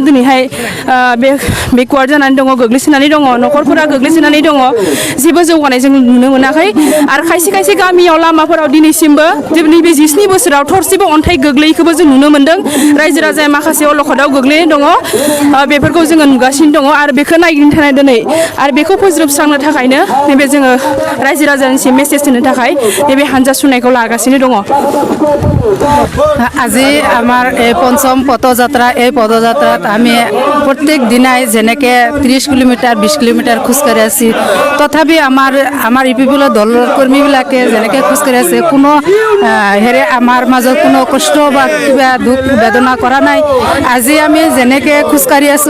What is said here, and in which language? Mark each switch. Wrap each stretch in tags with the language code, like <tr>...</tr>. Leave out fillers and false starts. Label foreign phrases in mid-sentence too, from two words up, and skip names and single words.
<brx>दिनैहाय बेकवार्ड जानानै दङ गोग्लैसोनानै दङ न'खरफोरा गोग्लैसोनानै दङ जेबो जौगानाय जों नुनो मोनाखै आरो खायसे गामियाव लामाफोराव दिनैसिमबो नैबे 17 बोसोराव थरसेबो अन्थाइ गोग्लैयैखौबो जों नुनो मोन्दों रायजो राजाया माखासे अलखदाव गोग्लैनाय दङ बेफोरखौ जोङो नुगासिनो दङ आरो बेखौ नायगिदिंनो थाखाय दिनै आरो बेखौ फोजोबस्रांनो थाखायनो नैबे जोङो रायजो राजानिसिम मेसेज होनो थाखाय नैबे हानजा सुरनायखौ लागासिनो दङ</brx> <as>আজি আমাৰ এই পঞ্চম পদযাত্ৰা এই পদযাত্ৰাত আমি প্ৰত্যেক দিনাই যেনেকৈ 30 কিলোমিটাৰ 20 কিলোমিটাৰ খোজকাঢ়ি আছি তথাপি আমাৰ ইউপিপিএলৰ দলৰ কৰ্মীবিলাকে যেনেকৈ খোজকাঢ়ি আছে কোনো হেৰে আমাৰ মাজত কোনো কষ্ট বা কিবা দুখ বেদনা কৰা নাই আজি আমি যেনেকৈ খোজকাঢ়ি আছোঁ</as>